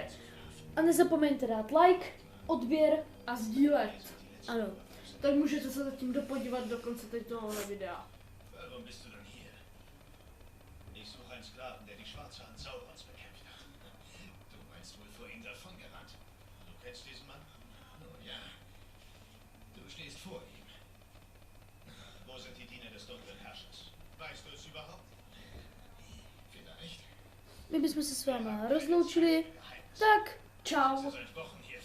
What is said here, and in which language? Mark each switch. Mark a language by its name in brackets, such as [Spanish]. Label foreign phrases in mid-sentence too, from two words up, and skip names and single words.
[Czech] A nezapomeňte dát like, odběr. A sdílet. Ano. Tak můžete se zatím dopodívat do konce tohohle videa. [German] Warum bist du denn hier? Ich suche einen Sklaven, der die Schwarze Hand Saurons bekämpft hat. Du meinst wohl vor ihm davongerannt. Du kennst diesen Mann? Nun ja, du stehst vor ihm. Wo sind die Diener des dunklen Herrschers? Weißt du es überhaupt? Vielleicht. [Czech] My bychom se s váma rozloučili. Tak, čau. [German] Sie seit Wochen